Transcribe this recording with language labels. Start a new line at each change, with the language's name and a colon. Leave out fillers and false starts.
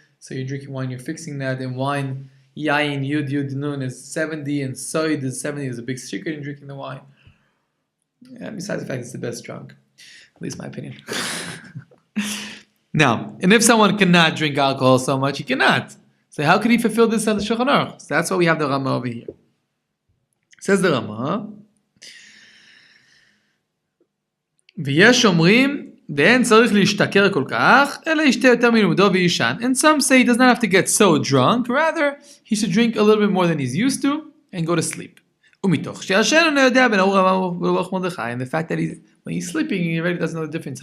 English: So you're drinking wine, you're fixing that. And wine, yayin, yud nun is 70, and soid is 70. There's a big secret in drinking the wine. Yeah, besides the fact it's the best drunk. At least my opinion. Now, and if someone cannot drink alcohol so much, he cannot. So how could he fulfill this on the Shulchan Aruch? So that's why we have the Rama over here. Says the Rama,
Hebrew: ויש אומרים ואין צריך להשתכר כל כך, אלא ישתה יותר מלומדו ויישן.
English: And some say he does not have to get so drunk, rather he should drink a little bit more than he's used to and go to sleep.
Hebrew: ומתוך שישן אינו יודע בין ארור המן וברוך מרדכי,
English: and the fact that when he's sleeping he already doesn't know the difference.